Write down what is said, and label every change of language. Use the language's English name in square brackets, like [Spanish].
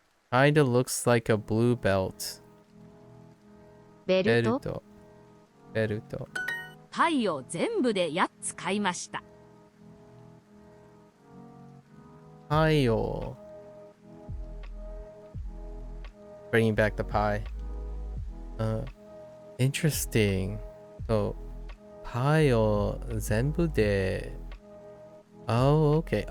[English] Kinda looks like a blue belt. [Japanese] ベルト。ベルト。パイを全部で8つ買いました。パイを [English] bringing back the pie. Interesting. So, [Japanese] パイを全部で [English] Oh, okay.